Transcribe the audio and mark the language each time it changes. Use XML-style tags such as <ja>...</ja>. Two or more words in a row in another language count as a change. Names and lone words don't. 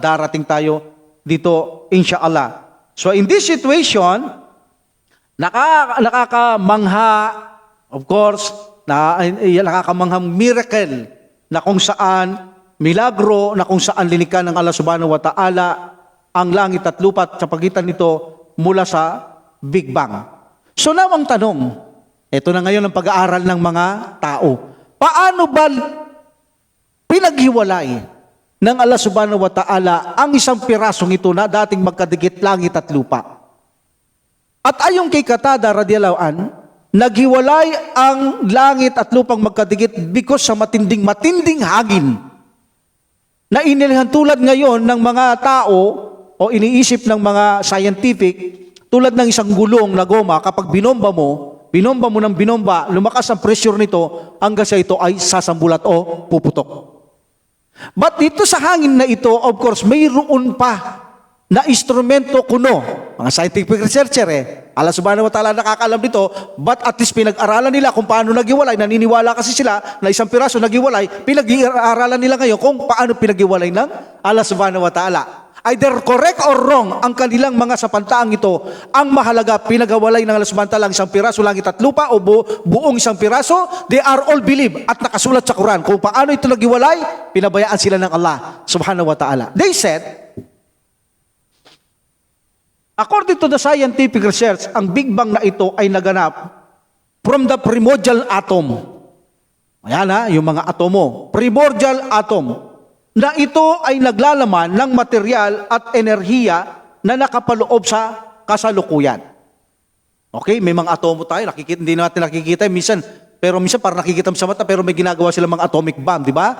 <tl>Darating tayo dito, insyaAllah. So</tl> <en>in this situation,</en> <tl>nakakamangha,</tl> <en>of course,</en> <tl>nakakamanghang miracle na kung saan milagro na kung saan linikha ng Allah</tl> <ar>سبحانه وتعالى</ar> <tl>ang langit at lupa at sa pagitan nito mula sa Big Bang. So now ang tanong, ito na ngayon ang pag-aaral ng mga tao. Paano ba pinaghiwalay ng Allah</tl> <ar>سبحانه وتعالى</ar> <tl>ang isang pirasong ito na dating magkadikit langit at lupa? At ayon kay Qatada</tl> <ar>رضي الله عن,</ar> <tl>naghiwalay ang langit at lupang magkadikit because sa matinding hangin na inilhan tulad ngayon ng mga tao o iniisip ng mga scientific, tulad ng isang gulong na goma, kapag binomba mo ng binomba, lumakas ang pressure nito hanggang sa ito ay sasambulat o puputok. But dito sa hangin na ito,</tl> <en>of course,</en> <tl>mayroon pa na instrumento kuno. Mga</tl> <en>scientific researcher</en> <tl>Allah</tl> <ar>سبحانه وتعالى</ar> <tl>nakakaalam dito, but at least pinag-aralan nila kung paano naghiwalay. Naniniwala kasi sila na isang piraso naghiwalay, pinag-aralan nila ngayon kung paano pinaghiwalay ng Allah</tl> <ar>سبحانه وتعالى.</ar> <en>Either correct or wrong</en> <tl>ang kanilang mga sapantaang ito, ang mahalaga pinaghiwalay ng Allah</tl> <ar>سبحانه وتعالى</ar> <tl>ang isang piraso langit at lupa o buong isang piraso,</tl> <en>they are all believe</en> <tl>at nakasulat sa Quran kung paano ito naghiwalay, pinabayaan sila ng Allah</tl> <ar>سبحانه وتعالى.</ar> <en>They said, according to the scientific research,</en> <tl>ang Big Bang na ito ay naganap</tl> <en>from the primordial atom.</en> <tl>Ayan yung mga atomo.</tl> <en>Primordial atom.</en> <tl>Na ito ay naglalaman ng material at enerhiya na nakapaloob sa kasalukuyan. Okay, may mga atomo tayo, hindi natin nakikita minsan, pero minsan parang nakikita mo sa mata, pero may ginagawa sila mga</tl> <en>atomic bomb,</en> <tl>di ba?</tl>